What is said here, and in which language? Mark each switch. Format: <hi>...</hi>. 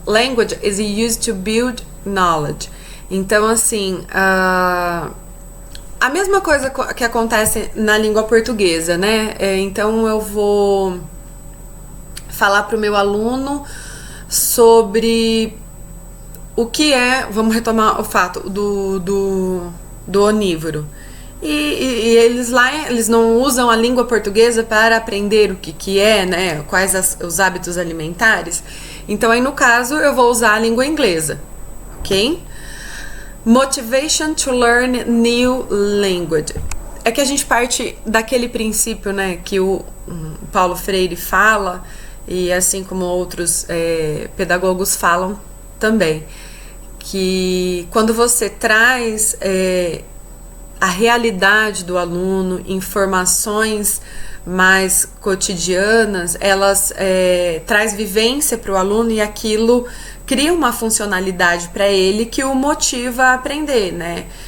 <en>Language is used to build knowledge.</en> <pt>Então, assim, a mesma coisa que acontece na língua portuguesa, né? Então, eu vou falar para o meu aluno sobre o que é, vamos retomar o fato do onívoro. E eles não usam a língua portuguesa para aprender o que é, né? Quais os hábitos alimentares. Então, aí no caso, eu vou usar a língua inglesa, ok?</pt> <en>Motivation to learn new language.</en> <pt>É que a gente parte daquele princípio, né, que o Paulo Freire fala, e assim como outros pedagogos falam também, que quando você traz a realidade do aluno, informações mais cotidianas, elas traz vivência para o aluno e aquilo cria uma funcionalidade para ele que o motiva a aprender, né?</pt>